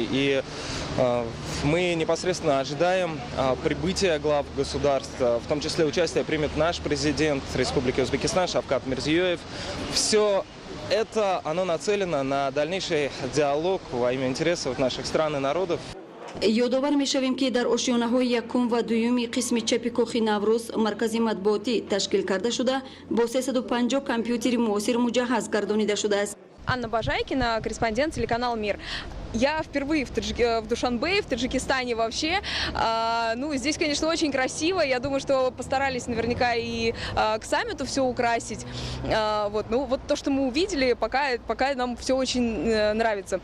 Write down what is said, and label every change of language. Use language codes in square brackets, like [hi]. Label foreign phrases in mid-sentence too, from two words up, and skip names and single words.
[ru] И мы непосредственно ожидаем прибытия глав государств, в том числе участие примет наш президент Республики Узбекистан Шавкат Мирзиёев. Все это, оно нацелено на дальнейший диалог во имя интересов наших стран и народов. [fa] یادآور می‌شویم که در آشیانه‌های یکم و دوم قسم چپ کاخ نوروز مرکز مطبوعاتی تشکیل کرده شده با 350 کامپیوتر معاصر مجهز گردانیده شده است. [ru] Анна Бажайкина, корреспондент телеканала «Мир». Я впервые в Душанбе, в Таджикистане вообще. Ну, здесь, конечно, очень красиво. Я думаю, что постарались наверняка и к саммиту все украсить. Вот. Ну, вот то, что мы увидели, пока нам все очень нравится.